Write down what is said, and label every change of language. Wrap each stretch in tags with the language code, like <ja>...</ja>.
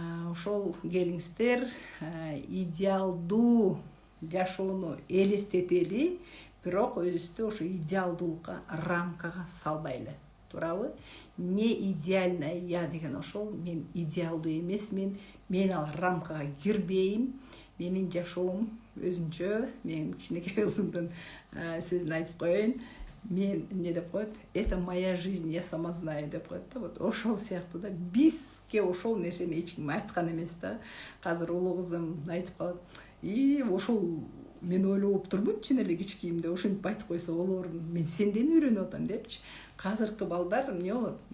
<ky>Ошол келиңиздер, идеалдуу жашоону элестетели, бирок өзүбүздү ошо идеалдуулукка, рамкага салбайлы, туурабы?</ky> <ru>Не идеальная я</ru> <ky>деген ошол, мен идеалдуу эмесмин, мен ал рамкага кирбейм, менин жашоом өзүнчө. Мен кичинекей кызымдын сөзүн айтып коеюн. Мен эмне деп коет?</ky> <ru>Это моя жизнь, я сама знаю</ru> <ky>деп коет да. Вот ошол сыяктуу да. Бизге ошол нерсени эч ким айткан эмес да. Азыр улуу кызым айтып калат. Ошол мен ойлоп турмун чын эле кичкийимде ошентип айтып койсо болорун. Мен сенден үйрөнүп атам депчи. Азыркы балдар эмне болот?</ky>